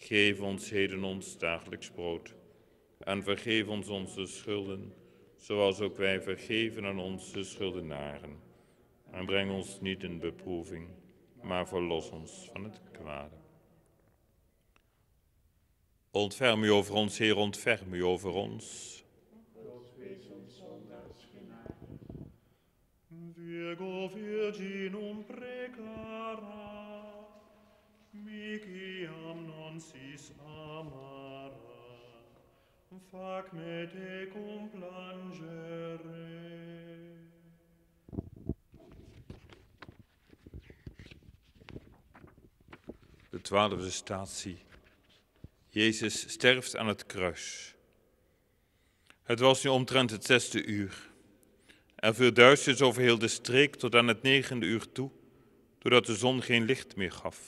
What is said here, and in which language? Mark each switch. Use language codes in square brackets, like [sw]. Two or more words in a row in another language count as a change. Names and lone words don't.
[nl] Geef ons heden ons dagelijks brood. En vergeef ons onze schulden, zoals ook wij vergeven aan onze schuldenaren. En breng ons niet in beproeving, maar verlos ons van het kwade. Ontferm u over ons, Heer, ontferm u over ons. [la] Virgo Virginum preclara, miciam non sis amara, fac me tecum plangere. [nl] De 12e statie. Jezus sterft aan het kruis. Het was nu omtrent het 6e uur. Er viel duisternis over heel de streek tot aan het 9e uur toe, doordat de zon geen licht meer gaf.